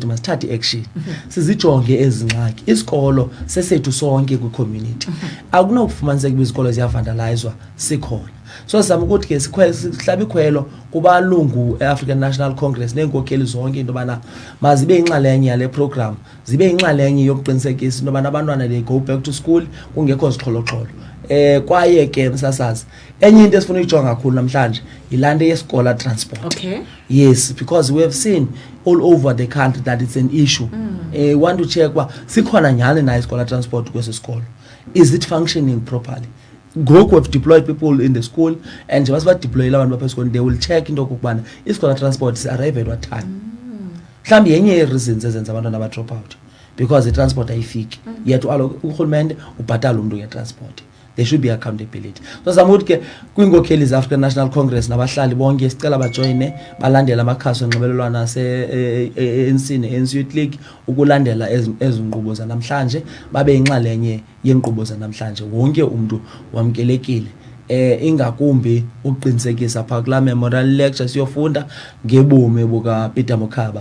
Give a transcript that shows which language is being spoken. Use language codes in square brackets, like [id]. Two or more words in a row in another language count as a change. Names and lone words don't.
[xh] Masithathe action sizijonge ezi ngxaki. Isikolo sesethu sonke kwi-community, akunokufumaniseka uba izikolo ziyavandalizwa sikhona. So sizama ukuthi ke sihlaba ikhwelo kubalungu e-African National Congress neenkokheli zonke into yobana mazibe inxalenye yale program, zibe inxalenye yokuqinisekisa into yobana abantwana [en] they go back to school [xh] kungekho zixholoxholo. Kwaye ke msasazi enye into esifuna uyijonga kakhulu namhlanje yilaa yeskola transport. [en] Okay. Yes, because we have seen all over the country that it's an issue. Want to check [xh] sikhona nyhani na iskola transport kwesi sikolo. [en] Is it functioning properly? ngoku we've deployed people in the school, and [xh] njengoba sibadeployile abantu bapha esikolweni, [en] they will check into [xh] okokubana isikolo [en] transport si-arrive at what time. [xh] Mhlawumbi yenye yee-reasons ezenza abantwana aba-drop out because i-transport ayifiki, yet urhulumente ubhatala umntu ngetransport. [en] There should be accountability. [xh] So zama ukuthi ke kwiinkokheli ze-African National Congress nabahlali bonke sicela bajoyine balandela amakhasi onxibelelwano ase-ANC ne-ANC Youth League ukulandela ezi nkqubo zanamhlanje, babe yinxalenye yeenkqubo zanamhlanje. Wonke umntu wamkelekile. Ingakumbi uqinisekisa phaa kulaa [en] memorial lecture [xh] siyofunda ngebomi bukaPeter Mokaba.